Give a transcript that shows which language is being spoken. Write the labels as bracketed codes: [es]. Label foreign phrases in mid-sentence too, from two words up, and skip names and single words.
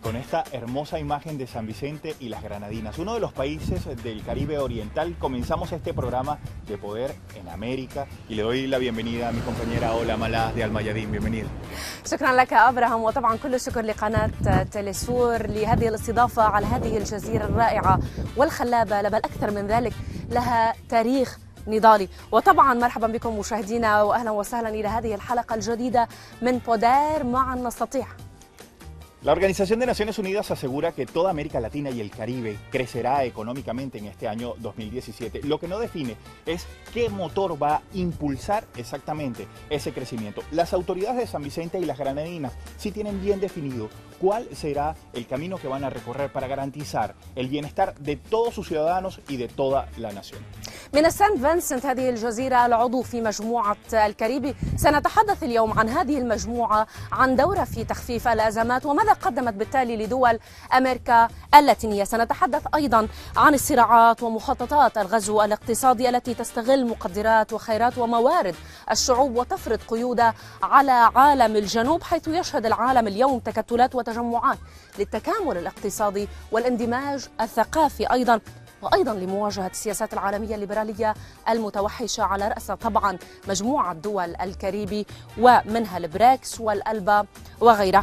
[es] esta hermosa imagen de San Vicente y las Granadinas, uno de los países del Caribe oriental. Comenzamos este programa de Poder en América y le doy la bienvenida a mi compañera Ola Malaz de Mayadeen. Bienvenida. [ar] شكرا لك أبراهام، وطبعا كل الشكر لقناة تيليسور لهذه الاستضافة على هذه الجزيرة الرائعة والخلابة، بل أكثر من ذلك لها تاريخ نضالي. وطبعا مرحبا بكم مشاهدينا واهلا وسهلا الى هذه الحلقه الجديده من بودير معا نستطيع. [es] La Organización de Naciones Unidas asegura que toda América Latina y el Caribe crecerá económicamente en este año 2017. Lo que no define es qué motor va a impulsar exactamente ese crecimiento. Las autoridades de San Vicente y las Granadinas sí tienen bien definido cuál será el camino que van a recorrer para garantizar el bienestar de todos sus ciudadanos y de toda la nación. [ar] من سان فينسنت هذه الجزيرة العضو في مجموعة الكاريبي، سنتحدث اليوم عن هذه المجموعة، عن دورها في تخفيف الأزمات وماذا قدمت بالتالي لدول أمريكا اللاتينية. سنتحدث أيضا عن الصراعات ومخططات الغزو الاقتصادي التي تستغل مقدرات وخيرات وموارد الشعوب وتفرض قيودها على عالم الجنوب، حيث يشهد العالم اليوم تكتلات وتجمعات للتكامل الاقتصادي والاندماج الثقافي وأيضا لمواجهة السياسات العالمية الليبرالية المتوحشة على رأسها طبعا مجموعة دول الكاريبي ومنها البريكس والألبا وغيرها.